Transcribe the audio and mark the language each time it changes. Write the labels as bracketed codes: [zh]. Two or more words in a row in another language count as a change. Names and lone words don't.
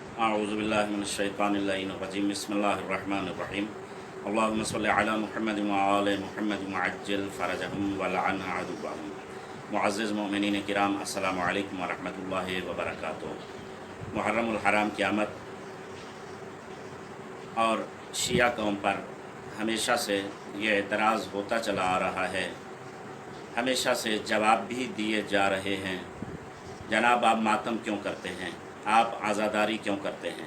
[ar] أعوذ بالله من الشيطان الرجيم بسم الله الرحمن الرحيم اللهم صل على محمد وآل محمد وعجل فرجهم والعن عدوهم. [ur] معزز مومنین کرام, [ar] السلام علیکم ورحمۃ اللہ وبرکاتہ. [ur] محرم الحرام کی آمد اور شیعہ قوم پر ہمیشہ سے یہ اعتراض ہوتا چلا آ رہا ہے، ہمیشہ سے جواب بھی دیے جا رہے ہیں. جناب، آپ ماتم کیوں کرتے ہیں، آپ عزاداری کیوں کرتے ہیں?